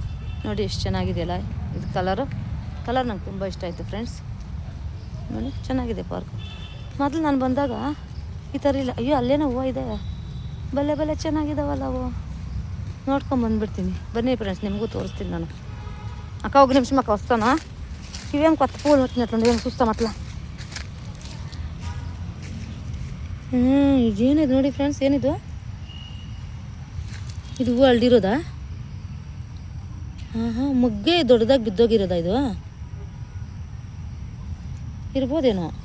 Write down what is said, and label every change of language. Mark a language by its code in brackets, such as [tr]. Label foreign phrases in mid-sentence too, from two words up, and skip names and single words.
[kn] ನೋಡಿ ಎಷ್ಟು ಚೆನ್ನಾಗಿದೆಯಲ್ಲ ಇದು ಕಲರ್ ನಂಗೆ ತುಂಬ ಇಷ್ಟ ಆಯಿತು ಫ್ರೆಂಡ್ಸ್. ನೋಡಿ ಚೆನ್ನಾಗಿದೆ ಪಾರ್ಕ್. ಮೊದಲು ನಾನು ಬಂದಾಗ ಈ ಥರ ಇಲ್ಲ. ಅಯ್ಯೋ ಅಲ್ಲೇನೋ ಹೂವು ಇದೆ, ಬಲ್ಲೆ ಚೆನ್ನಾಗಿದ್ದಾವಲ್ಲ ಅವು. ನೋಡ್ಕೊಂಬಂದ್ಬಿಡ್ತೀನಿ ಬನ್ನಿ ಫ್ರೆಂಡ್ಸ್, ನಿಮಗೂ ತೋರಿಸ್ತೀನಿ ನಾನು. [te] ಅಕ್ಕ ఒక నిమిషం అక్క వస్తానా, ఇవేం కొత్త పూలు వచ్చినట్లుండి ఏం చూస్తాం అట్లా. [kn] ಇದೇನಿದು ನೋಡಿ ಫ್ರೆಂಡ್ಸ್, ಏನಿದು? ಇದು ಹೂವು ಅಳ್ದಿರೋದಾ? ಹಾಂ ಮೊಗ್ಗೆ ದೊಡ್ಡದಾಗಿ ಬಿದ್ದೋಗಿರೋದಾ ಇದು? ಇರ್ಬೋದೇನೋ.